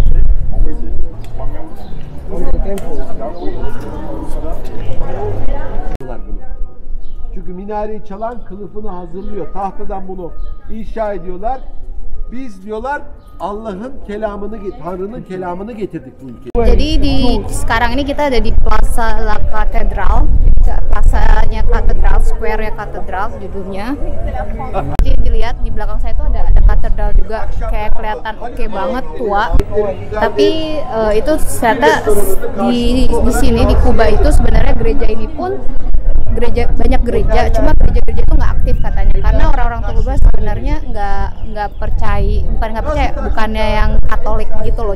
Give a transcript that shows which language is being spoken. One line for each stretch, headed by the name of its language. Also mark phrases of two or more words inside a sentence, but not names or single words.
Turkish: Bunu. Çünkü minareyi çalan kılıfını hazırlıyor. Tahtadan bunu inşa ediyorlar. Biz diyorlar Allah'ın kelamını, Tanrı'nın kelamını getirdik bu ülkeye.
Indonesian: Jadi sekarang ini kita ada di Plaza La Catedral, plasanya Katedral, square-nya Katedral judulnya. Jadi dilihat di belakang saya itu ada katedral juga, kayak kelihatan oke banget, tua. Tapi itu ternyata di sini di Kuba itu sebenarnya gereja ini pun banyak gereja, cuma gereja-gereja itu nggak aktif katanya, karena orang-orang Kuba sebenarnya nggak percaya, bukannya yang Katolik gitu loh.